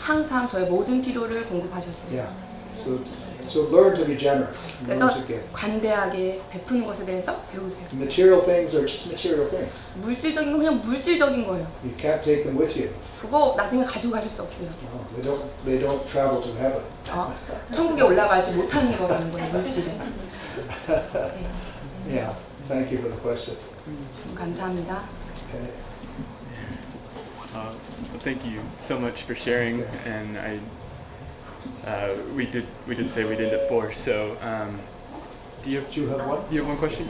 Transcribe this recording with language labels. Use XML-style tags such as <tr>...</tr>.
<ko>항상 저의 모든 필요를 공급하셨습니다.</ko> <en>Yeah. So learn to be generous. Learn</en> <ko>그래서</ko> <en>to give.</en> <ko>관대하게 베푸는 것에 대해서 배우세요.</ko> <en>Material things are just material things.</en> <ko>물질적인 건 그냥 물질적인 거예요.</ko> <en>You can't take them with you.</en> <ko>그거 나중에 가지고 가실 수 없어요.</ko> <en>They don't travel to heaven.</en> <ko>천국에 올라가지 못하는 거라는 거예요, 물질은.</ko> <en>Yeah. Thank you for the question.</en> <ko>감사합니다.</ko> <en>Okay. Thank you so much for sharing, and we did say we'd end at 4. So, do you have one question?</en>